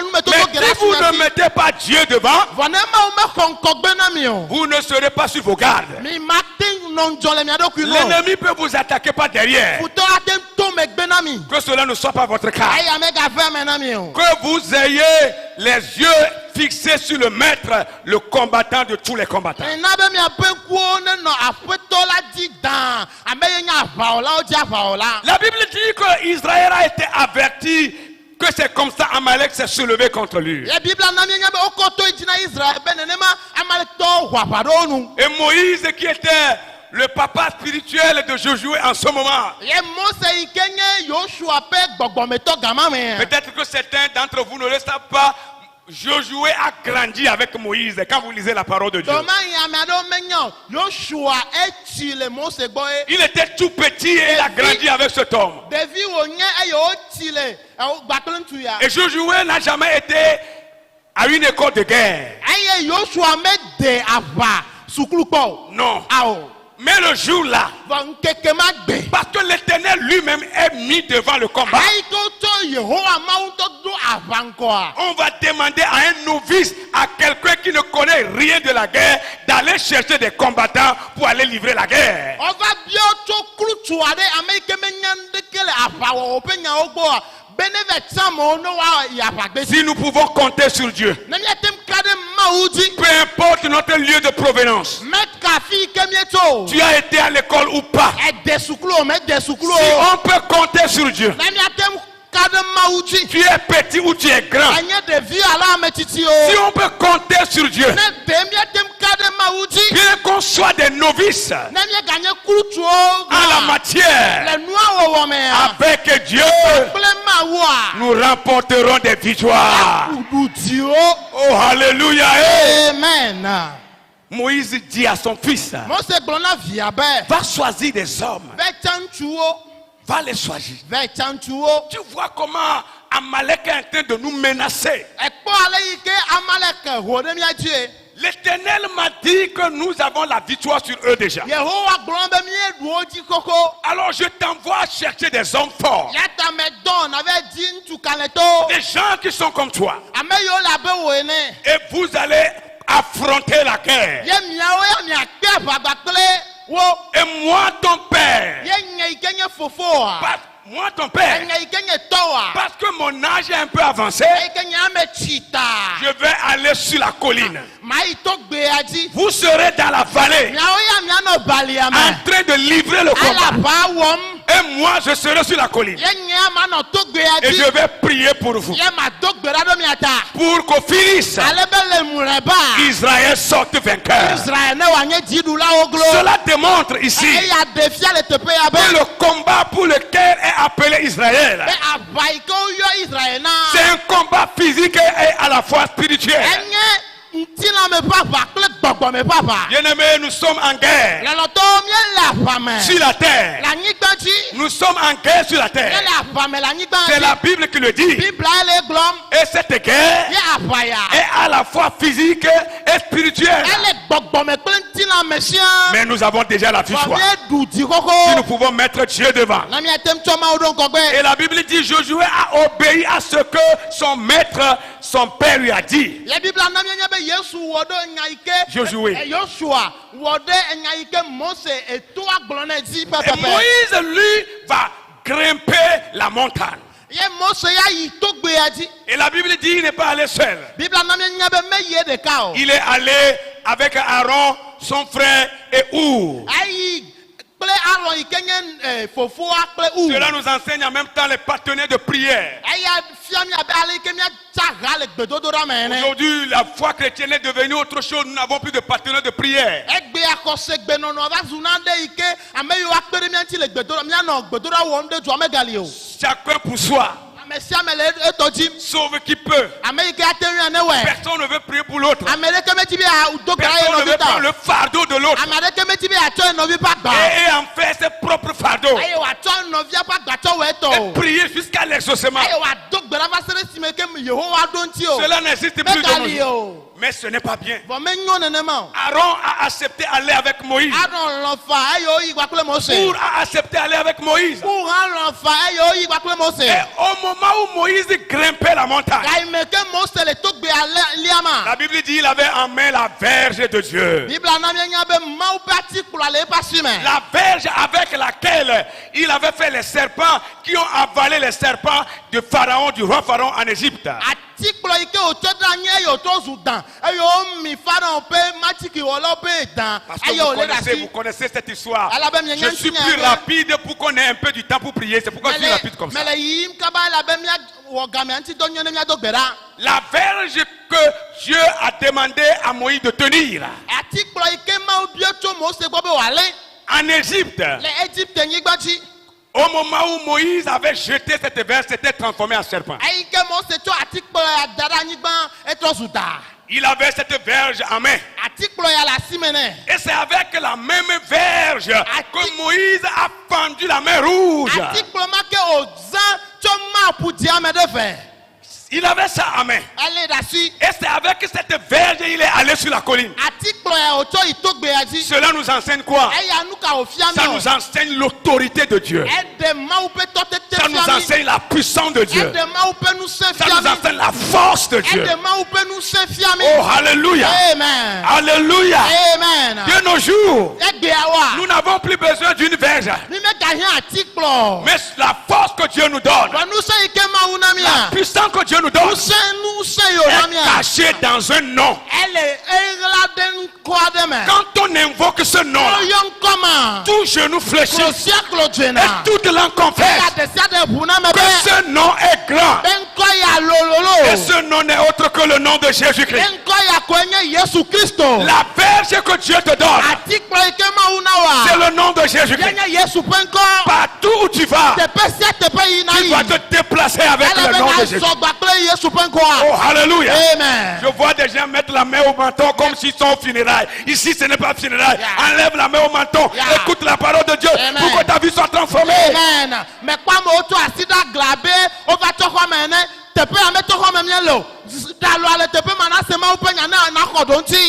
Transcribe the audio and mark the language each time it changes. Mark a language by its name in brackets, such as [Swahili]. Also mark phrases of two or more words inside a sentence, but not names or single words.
[French] Mais [Ewe] numetoto si geɖe [French] vous ne [Ewe] asi [French] mettez pas Dieu devant, [Ewe] vɔ ne Mawu mexɔ ŋkɔgbe na mi o [French] vous ne serez pas sur vos gardes. [Ewe] mi ma te nɔ ŋdzɔ le mia ɖokui nu o [French] L'ennemi peut vous attaquer par derrière. [Ewe] futɔ ate to megbe na mi [French] Que cela ne soit pas votre cas. [Ewe] eya megave me na mi o [French] Que vous ayez les yeux fixés sur le maître, le combattant de tous les combattants. [Ewe] mina be miaƒe ŋkuwo ne nɔ aƒetɔ la dzi daa ame ye nye aʋawɔlawo dzi aʋawɔla [French] La Bible dit que Israël a été averti que c'est comme ça Amalek s'est soulevé contre lui. [Ewe] ye biblia na mienya be wokɔ to yi dzi na Israel be nenema amalekitɔwo ʋu aʋa ɖe wo nu [French] Et Moïse, qui était le papa spirituel de Josué en ce moment, [Ewe] ye Mose yi ke nye Yosua ƒe gbɔgbɔmetɔ gama me [French] peut-être que certains d'entre vous ne le savent pas, Josué a grandi avec Moïse quand vous lisez la parole de Dieu. [Ewe] dɔma yi ame aɖewo menya o Yosua etsi le Mose gbɔ ye [French] Il était tout petit et il a grandi avec cet homme. [Ewe] ɖevi wònye eye wotsi le gbakple ŋutsu ya [French] Et Josué n'a jamais été à une école de guerre. [Ewe] eye Yosua mede aʋa sukulu kpɔ o [French] Non. [Ewe] awo [French] Mais le jour-là, [Ewe] vɔ ŋkeke ma gbe. [French] parce que l'Éternel lui-même est mis devant le combat, [Ewe] ayi ko tso yehowa mawu tɔ do aʋaŋkɔa. [French] on va demander à un novice, à quelqu'un qui ne connaît rien de la guerre, d'aller chercher des combattants pour aller livrer la guerre. [Ewe] ɔva bia tso klutsu aɖe ame yi ke menya ŋdeke le aʋawɔwɔ ƒe nyawo gbɔa be ne va tsã amewo ne woayi aʋagbe dzi. [French] Si nous pouvons compter sur Dieu, [Ewe] ne míate ka ɖe mawu dzi. [French] peu importe notre lieu de provenance, [Ewe] meka afi yi ke míetso. [French] tu as été à l'école ou pas, [Ewe] ede sukulu o mede sukulu [French] si [Ewe] o. [French] on peut compter sur Dieu, [Ewe] ne míate ka ɖe mawu dzi. [French] tu es petit ou tu es grand, [Ewe] enye ɖevi alo ame tsitsi [French] si [Ewe] o. [French] on peut compter sur Dieu, [Ewe] ne de míate ka ɖe mawu dzi. [French] bien qu'on soit des novices [Ewe] ne míeganye klutsuwo [French] en la matière, [Ewe] le nua wɔwɔ mea. [French] avec Dieu, [Ewe] kple mawua. [French] nous remporterons des victoires. [Ewe] kuɖudziwo. [French] Oh, alléluia. Eh. [Ewe] amen. [French] Moïse dit à son fils, [Ewe] mose gblɔ na via be. [French] va choisir des hommes, [Ewe] ve tsa ŋutsuwo. [French] va les choisir. [Ewe] ve tsa ŋutsuwo. [French] Tu vois comment Amalek est en train de nous menacer. [Ewe] ekpɔ ale yi ke amalek ho ɖe mía dzi. [French] L'Éternel m'a dit que nous avons la victoire sur eux déjà. [Ewe] yehowa gblɔ be míeɖu wo dzi koko. [French] Alors je t'envoie chercher des hommes forts, [Ewe] ya ta me dɔn na ve di ŋutsu kalẽtɔwo. [French] des gens qui sont comme toi. [Ewe] ame yiwo le abe wo ene. [French] Et vous allez affronter la guerre. [Ewe] ye miawo ya miakpe aʋagba kple wo. [French] Et moi, ton père, [Ewe] ye nye yi ke nye fofoa. [French] moi, ton père, [Ewe] nye yi ke nye tɔwoa. [French] parce que mon âge est un peu avancé, [Ewe] yi ke nye ame tsita. [French] je vais aller sur la colline. [Ewe] maa yi to gbea dzi. [French] Vous serez dans la vallée, [Ewe] miawo ya mianɔ balia me. [French] en train de livrer le [Ewe] ele [French] combat. [Ewe] aʋa wɔm. [French] Et moi, je serai sur la colline. [Ewe] ye nye manɔ to gbea [French] Et [Ewe] dzi. [French] je vais prier pour vous. [Ewe] ye ma do gbe ɖa ɖo mia ta. [French] Pour qu'au finish, [Ewe] ale be le mlɔeba. [French] Israël sorte vainqueur. [Ewe] Israël ne wòanye dziɖulawo glo. [French] Cela démontre ici [Ewe] eya ɖevia le teƒe ya be. [French] que le combat pour lequel est appelé Israël, [Ewe] be aʋa yi ke woyɔ Israël na. [French] c'est un combat physique et à la fois spirituel. [Ewe] enye ŋutilãme ƒe aʋa kple gbɔgbɔme ƒe aʋa. [French] Bien-aimés, nous sommes en guerre [Ewe] lɔlɔtɔwo míele aʋa me. [French] sur la terre. [Ewe] le anyigba dzi. [French] Nous sommes en guerre sur la terre. [Ewe] míele aʋa me le anyigba [French] C'est la [Ewe] dzi. [French] Bible qui le dit. [Ewe] biblia ele gblɔm. [French] Et cette guerre [Ewe] ye aʋa ya. [French] est à la fois physique et spirituelle. [Ewe] ele gbɔgbɔme kple ŋutilãme sia. [French] Mais nous avons déjà la [Ewe] vɔ [French] victoire. [Ewe] míeɖu dzi [French] Si nous [Ewe] koko. [French] pouvons mettre Dieu devant. [Ewe] na míate ŋu tsɔ mawu ɖo ŋgɔgbe. [French] Et la Bible dit, Josué a obéi à ce que son maître, son père lui a dit. [Ewe] le biblia na míenya be yesu wɔ ɖo nya yi ke. [French] Josué. [Ewe] yosua wɔ ɖe enya yi ke mose etoa gblɔ ne dzi [French] Et [Ewe] pɛpɛpɛ. [French] Moïse, lui, va grimper la montagne. [Ewe] ye mose ya yi to gbea dzi. [French] Et la Bible dit, il n'est pas allé seul. [Ewe] biblia na míenya be meyie ɖeka o. [French] Il est allé avec Aaron, son frère et Our. [Ewe] ayi kple Aron yi ke nye fofoa kple u. [French] Cela nous enseigne en même temps les partenaires de prière. [Ewe] eya fia mi abe ale yi ke míatsa ha le gbedodoɖa me ene. [French] Aujourd'hui, la foi chrétienne est devenue autre chose. Nous n'avons plus de partenaires de prière. [Ewe] egbe akɔse gbenɔnɔ va zu naɖe yi ke ame yiwo akpe ɖe mía ŋuti le gbedoɖa míanɔ gbedoɖa wɔm ɖe dua megali o. [French] Chacun pour soi. [Ewe] ame sia ame le etɔ dzim. [French] Sauve qui peut. [Ewe] ame yi ke ate ŋu ane wɛ. [French] Personne ne veut prier pour l'autre. [Ewe] ame ɖeke meti be do gba ye [French] Personne ne [Ewe] nɔvi [French] veut [Ewe] ta. [French] prendre le fardeau de l'autre. [Ewe] ame ɖeke meti be atsɔ ye nɔvi ƒe agba. [French] Et en faire ses propres fardeaux. [Ewe] eye wòatsɔ nɔvia ƒe agba tsɔ wɔ etɔ [French] Et [Ewe] o. [French] prier jusqu'à l'exaucement. [Ewe] eye wòado gbe ɖa va se ɖe esime ke yehowa ɖo ŋuti o. [French] Cela n'existe plus de nos [Ewe] megali [French] jours. [Ewe] o. [French] Mais ce n'est pas bien. [Ewe] vɔ menyo nenema o. [French] Aaron a accepté aller avec Moïse. [Ewe] Aron lɔ fa eye woyi gba kple mose. [French] Our a accepté aller avec Moïse. [Ewe] Pour hã lɔ fa eye woyi gba kple mose. [French] Et au moment où Moïse grimpait la montagne, [Ewe] ga yi me ke mose le to gbea lia ma. [French] la Bible dit qu'il avait en main la verge de Dieu. [Ewe] biblia na míenya be mawu ƒe atikplɔ le eƒe asi me. [French] La verge avec laquelle il avait fait les serpents qui ont avalé les serpents de Pharaon, du roi Pharaon en Égypte. [Ewe] atikplɔ yi ke wòtsɔ ɖe anyi eye wòtrɔ zu dan eye womi Pharaon ƒe matiki wɔlawo ƒe dan [French] Parce que [Ewe] eye wòlé ɖe [French] vous [Ewe] asi. [French] connaissez cette histoire. [Ewe] alabe mienya [French] Je suis [Ewe] ŋuti [French] plus [Ewe] nya [French] rapide pour qu'on ait un peu du temps pour prier. C'est pourquoi je suis rapide comme ça. [Ewe] mele yiyim kaba elabe míawɔ gamea ŋuti dɔ nyɔ ne míado gbe ɖa. [French] La verge que Dieu a demandé à Moïse de tenir [Ewe] atikplɔ yi ke mawu bia tso mose gbɔ be wòalé [French] en Égypte, [Ewe] le Égypte nyigba dzi. [French] au moment où Moïse avait jeté cette verge, s'était transformé en serpent. [Ewe] eyi ke mose tsɔ atikplɔ ya da ɖe anyigba etrɔ zu da. [French] Il avait cette verge en main. [Ewe] atikplɔ ya le asi me nɛ. [French] Et c'est avec la même verge que Moïse a fendu la mer rouge. [Ewe] atikplɔ ma ke wòzã tso mapu dzia me ɖe ve. [French] Il avait ça à main. [Ewe] ele ɖe asi [French] Et c'est avec cette verge il est allé sur la colline. [Ewe] atikplɔ ya wòtsɔ yi togbɛ ya dzi [French] Cela nous enseigne quoi? [Ewe] eya nu ka wòfia [French] Ça [Ewe] mi [French] nous enseigne l'autorité de Dieu. [Ewe] eɖe mawu ƒe tɔtete [French] Ça nous [Ewe] fia mi [French] enseigne la puissance de Dieu. [Ewe] eɖe mawu ƒe nusẽ [French] Ça [Ewe] fia [French] nous [Ewe] mi [French] enseigne la force de Dieu. [Ewe] eɖe mawu ƒe nusẽ fia mi [French] Oh, alléluia. [Ewe] amen [French] Alléluia. [Ewe] amen [French] De nos jours, [Ewe] egbea [French] nous [Ewe] wa [French] n'avons plus besoin d'une verge. [Ewe] mi megahiã atikplɔ [French] Mais la force que Dieu nous donne, [Ewe] vɔ nusẽ yi ke mawu na [French] la [Ewe] mia [French] puissance que Dieu nous donne, [Ewe] nusẽ yi wòna [French] est [Ewe] mia [French] cachée dans un nom. [Ewe] ele eɣla ɖe ŋkɔ aɖe me [French] Quand on invoque ce nom, [Ewe] oyɔ ŋkɔ ma [French] tout genou fléchit [Ewe] klo sia klo [French] et [Ewe] dzena [French] toute langue confesse [Ewe] eya ɖe sia ɖe ʋu na me [French] que [Ewe] be [French] ce nom est grand. [Ewe] be ŋkɔ ya [French] Et [Ewe] lololo [French] ce nom n'est autre que le nom de [Ewe] be [French] Jésus-Christ. [Ewe] ŋkɔ ya koe nye Yesu Kristo [French] La verge que Dieu te donne, [Ewe] atikplɔ yi ke mawu na [French] c'est [Ewe] wa [French] le nom de [Ewe] ye [French] Jésus-Christ. [Ewe] nye Yesu ƒe ŋkɔ [French] Partout où tu vas, [Ewe] teƒe sia teƒe yina [French] tu [Ewe] yi [French] vas te déplacer avec [Ewe] ele [French] le [Ewe] be [French] nom de Jésus. [Ewe] nazɔ gba kple Yesu ƒe ŋkɔa [French] Oh, alléluia. [Ewe] amen [French] Je vois des gens mettre la main au menton comme s'ils sont au funérailles. Ici, ce n'est pas funérailles. [English] Yeah. [French] Enlève la main au menton. [English] Yeah. [French] Écoute la parole de Dieu [English] Amen. [French] pour que ta vie soit transformée. [Ewe] amen mekpɔ amewo tso asi ɖe agla be wova tɔ xɔ me ene teƒe ya metɔ xɔ me mie le o ɖalua le teƒe ma na se mawu ƒe nya na xɔ ɖo ŋuti